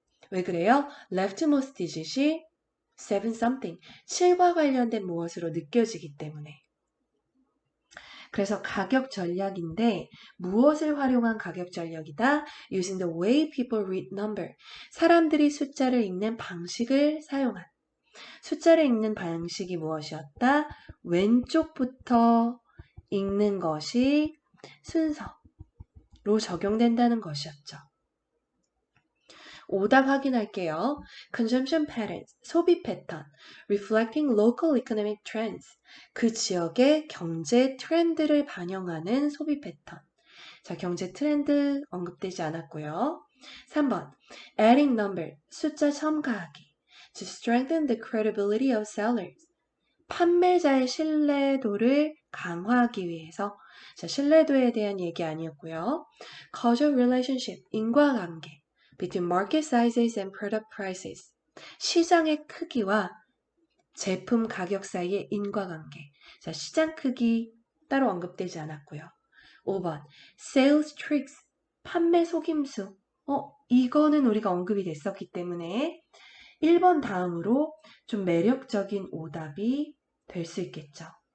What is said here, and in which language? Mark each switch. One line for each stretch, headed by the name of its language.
Korean: 왜 그래요? leftmost digit이 7 something, 7과 관련된 무엇으로 느껴지기 때문에. 그래서 가격 전략인데 무엇을 활용한 가격 전략이다?
English: Using the way people read number.
Korean: 사람들이 숫자를 읽는 방식을 사용한. 숫자를 읽는 방식이 무엇이었다? 왼쪽부터 읽는 것이 순서로 적용된다는 것이었죠. 오답 확인할게요.
English: Consumption patterns,
Korean: 소비 패턴,
English: reflecting local economic trends,
Korean: 그 지역의 경제 트렌드를 반영하는 소비 패턴. 자, 경제 트렌드 언급되지 않았고요. 3번,
English: adding number,
Korean: 숫자 첨가하기.
English: To strengthen the credibility of sellers.
Korean: 판매자의 신뢰도를 강화하기 위해서. 자, 신뢰도에 대한 얘기 아니었고요.
English: Causal relationship,
Korean: 인과관계.
English: Between market sizes and product prices.
Korean: 시장의 크기와 제품 가격 사이의 인과관계. 자, 시장 크기 따로 언급되지 않았고요. 5번,
English: sales tricks,
Korean: 판매 속임수. 이거는 우리가 언급이 됐었기 때문에 1번 다음으로 좀 매력적인 오답이 될 수 있겠죠.